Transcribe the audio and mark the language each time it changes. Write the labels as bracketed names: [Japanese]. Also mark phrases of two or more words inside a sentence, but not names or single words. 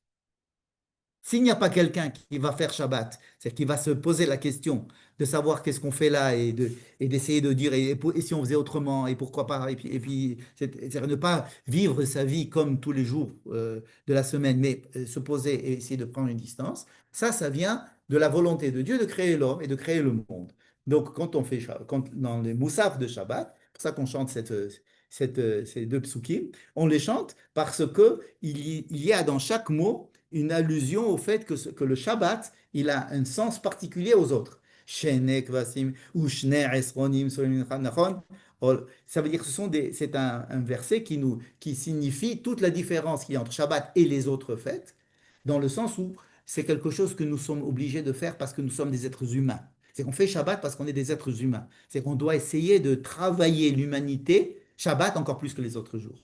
[French] S'il n'y a pas quelqu'un qui va faire Shabbat, c'est-à-dire qui va se poser la question de savoir qu'est-ce qu'on fait là et d'essayer de dire et si on faisait autrement et pourquoi pas, et puis c'est-à-dire ne pas vivre sa vie comme tous les jours de la semaine, mais se poser et essayer de prendre une distance, ça vient de la volonté de Dieu de créer l'homme et de créer le monde. Donc quand on fait dans les moussaf de Shabbat, c'est pour ça qu'on chante ces deux psukim, on les chante parce que il y a dans chaque mot une allusion au fait que le Shabbat, il a un sens particulier aux autres. [Hebrew] שני כבשים ושני עשרונים סולים נכון. [French] Ça veut dire que c'est un verset qui signifie toute la différence qu'il y a entre Shabbat et les autres fêtes, dans le sens où c'est quelque chose que nous sommes obligés de faire parce que nous sommes des êtres humains. C'est qu'on fait Shabbat parce qu'on est des êtres humains. C'est qu'on doit essayer de travailler l'humanité, Shabbat encore plus que les autres jours.